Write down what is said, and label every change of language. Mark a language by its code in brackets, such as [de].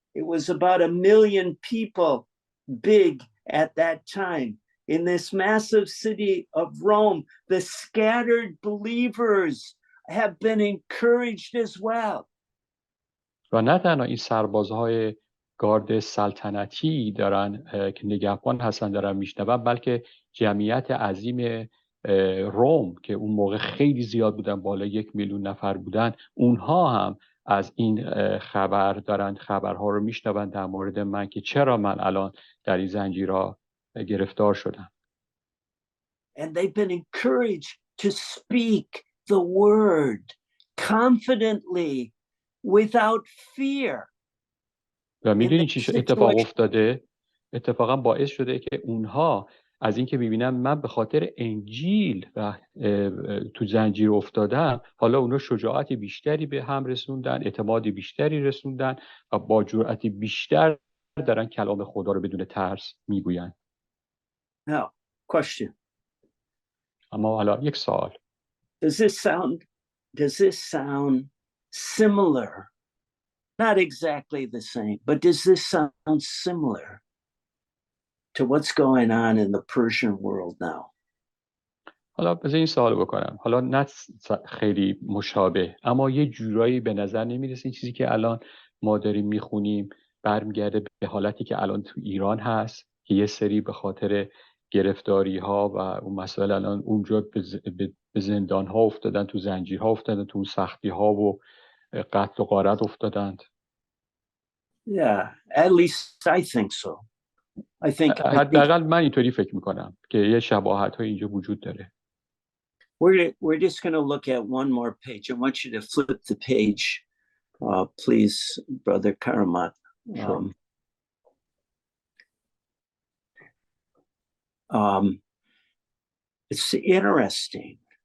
[en] It was about 1 million people big at that time. In this massive city of Rome, the scattered believers have been encouraged as well. [fa] و نه تنها این سربازهای گارد سلطنتی دارن که نگهبان هستن دارن میشنون، بلکه جمعیت عظیم روم که اون موقع خیلی زیاد بودن، بالا 1 میلیون نفر بودن، اونها هم از این خبرها رو میشنون در مورد من که چرا من الان در این زنجیرها گرفتار شدم. [en] And they've been encouraged to speak the word confidently without fear. [fa] و میدونی چی اتفاق افتاده؟ اتفاقا باعث شده که اونها از اینکه میبینن من به خاطر انجیل و تو زنجیر افتادم، حالا اونها شجاعت بیشتری به هم رسوندن، اعتماد بیشتری رسوندن و با جرأت بیشتر دارن کلام خدا رو بدون ترس میگوین. [en] Now, question. [fa] اما حالا یک سوال. [en] Does this sound similar? Not exactly the same, but does this sound similar to what's going on in the Persian world now? [fa] حالا بذار این سوال بکنم. حالا نه خیلی مشابه، اما یه جورایی به نظر نمیرسه این چیزی که الان ما داریم میخونیم برمیگرده به حالتی که الان تو ایران هست که یه سری به خاطر گرفتاری ها و اون مسائل الان اونجا به زندان ها افتادن، تو زنجیرها افتادن، تو سختی ها و قتل و غارت افتادند. [en] Yeah, at least I think so. I think [fa] حداقل من اینطوری فکر میکنم که یه شباهت های اینجا وجود داره. [en] We're just going to look at one more page. I want you to flip the page, please, Brother Karamat. Sure. It's interesting.